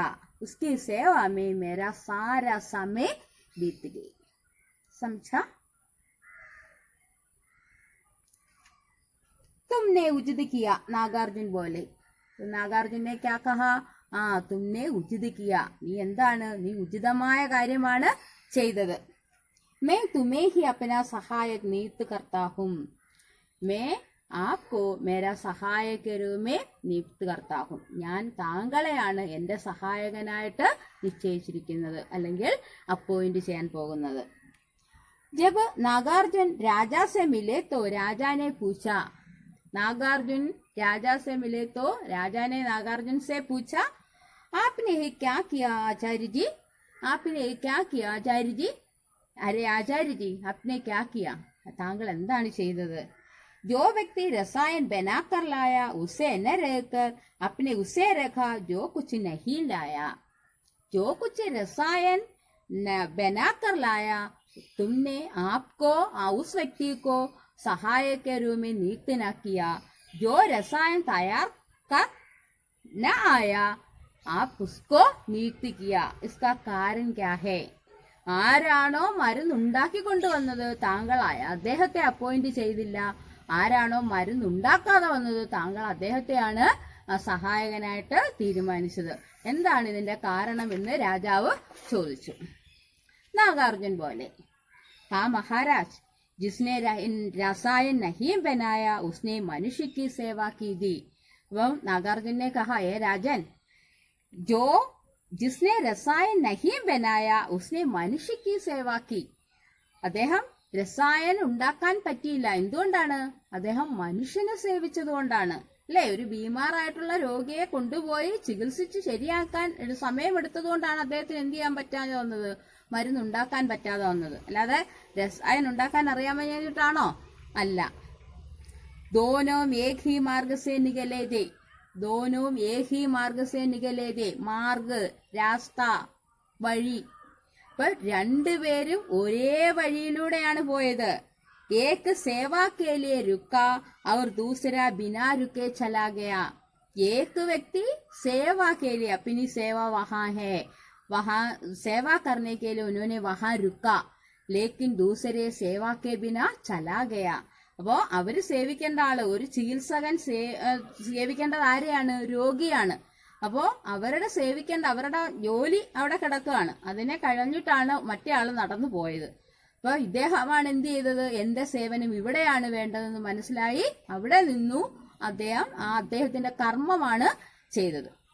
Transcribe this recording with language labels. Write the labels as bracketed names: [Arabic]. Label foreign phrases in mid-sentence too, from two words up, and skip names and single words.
[Hindi] उसकी सेवा में मेरा सारा समय बीत गई. समझा? तुमने उचित किया, नागार्जुन बोले. तो नागार्जुन ने क्या कहा? तुमने उचित किया. [Malayalam] നീ എന്താണ്? നീ ഉചിതമായ കാര്യമാണ് ചെയ്തത്. [Hindi] मैं तुम्हें ही अपना सहायक नियुक्त करता हूँ. मैं आपको मेरा सहायक के रूप में नियुक्त करता हूँ. [Malayalam] ഞാൻ താങ്കളെയാണ് എന്റെ സഹായകനായിട്ട് നിശ്ചയിച്ചിരിക്കുന്നത്, അല്ലെങ്കിൽ അപ്പോയിന്റ് ചെയ്യാൻ പോകുന്നത്. [Hindi] जब नागार्जुन राजा से मिले तो राजा ने पूछा. नागार्जुन राजा से मिले तो राजा ने नागार्जुन से पूछा, आपने ये क्या किया आचार्य जी? आपने ये क्या किया आचार्य जी? अरे आचार्य जी, आपने क्या किया? [Malayalam] താങ്കൾ എന്താണ് ചെയ്തത്? [Hindi] जो व्यक्ति रसायन बनाकर लाया उसे न रहकर अपने उसे रखा जो कुछ नहीं लाया. जो कुछ रसायन बनाकर लाया, तुमने आपको उस व्यक्ति को सहायक के रूप में नियुक्त न किया. जो रसायन तैयार कर न आया, आप उसको नियुक्त किया. इसका कारण क्या है? [Malayalam] ആരാണോ മരുന്നുണ്ടാക്കി കൊണ്ടുവന്നത് താങ്കളായ അദ്ദേഹത്തെ അപ്പോയിന്റ് ചെയ്തില്ല. ആരാണോ മരുന്നുണ്ടാക്കാതെ വന്നത് താങ്കൾ അദ്ദേഹത്തെയാണ് സഹായകനായിട്ട് തീരുമാനിച്ചത്. എന്താണ് ഇതിന്റെ കാരണം എന്ന് രാജാവ് ചോദിച്ചു. നാഗാർജുൻ പോലെ, [Hindi] हाँ महाराज, जिसने रसायन नहीं बनाया उसने मनुष्य की सेवा की थी. वह नागार्जुन ने कहा, हे राजन, जो जिसने रसायन नहीं बनाया उसने मनुष्य की सेवा की. [Malayalam] അദ്ദേഹം രസായൻ ഉണ്ടാക്കാൻ പറ്റിയില്ല. എന്തുകൊണ്ടാണ്? അദ്ദേഹം മനുഷ്യനെ സേവിച്ചതുകൊണ്ടാണ്. അല്ലെ? ഒരു ബീമാറായിട്ടുള്ള രോഗിയെ കൊണ്ടുപോയി ചികിത്സിച്ച് ശരിയാക്കാൻ സമയമെടുത്തതുകൊണ്ടാണ് അദ്ദേഹത്തിന് എന്ത് ചെയ്യാൻ പറ്റാതെ വന്നത്? മരുന്നുണ്ടാക്കാൻ പറ്റാതെ വന്നത്. അല്ലാതെ രസായൻ ഉണ്ടാക്കാൻ അറിയാൻ കഴിഞ്ഞിട്ടാണോ? അല്ല. [Hindi] दोनों एक ही मार्ग से निकले थे. दोनों एक ही मार्ग से निकले थे. [Malayalam] മാർഗ്, രാസ്ത, വഴി. അപ്പൊ രണ്ടുപേരും ഒരേ വഴിയിലൂടെയാണ് പോയത്. [Hindi] एक सेवा के लिए रुका और दूसरा बिना रुके चला गया. एक व्यक्ति सेवा के लिए, अपनी सेवा वहां है, वहां सेवा करने के लिए उन्होंने वहां रुका, लेकिन दूसरे सेवा के बिना चला गया. [Malayalam] അപ്പോ അവര് സേവിക്കേണ്ട ആള്, ഒരു ചികിത്സകൻ സേവിക്കേണ്ടത് ആരെയാണ്? രോഗിയാണ്. അപ്പോ അവരുടെ ജോലി അവിടെ കിടക്കുകയാണ്. അതിനെ കഴിഞ്ഞിട്ടാണ് മറ്റേ ആള് നടന്നു പോയത്. അപ്പൊ ഇദ്ദേഹമാണ് എന്ത് ചെയ്തത്? എന്റെ സേവനം ഇവിടെയാണ് വേണ്ടതെന്ന് മനസ്സിലായി അവിടെ നിന്നു അദ്ദേഹത്തിന്റെ കർമ്മമാണ് ചെയ്തത്.